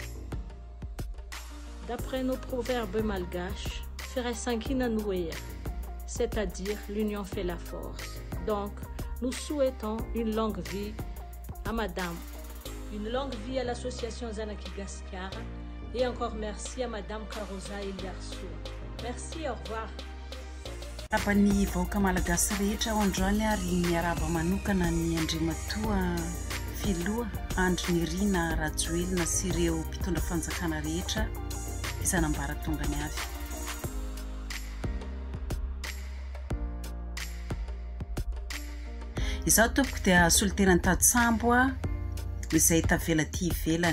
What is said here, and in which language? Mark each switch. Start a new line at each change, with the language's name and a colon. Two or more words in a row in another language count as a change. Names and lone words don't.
French: D'après nos proverbes malgaches, c'est-à-dire l'union fait la force. Donc, nous souhaitons une longue vie à Madame, une longue vie à l'association Zanagasikara et encore merci à Madame Karoja Eliarso. Merci, au revoir.
Malagasy: Apany vahoaka malagasy rehetra ao androany ary miaraba manokana ny Andriamatoa Filoha, Andry Nirina Rajoelina sy ireo mpitondra fanjakana rehetra isanambara tongany avy. Izaho tompoko dia solitena Tady Sambo izay tavela ty ivelany.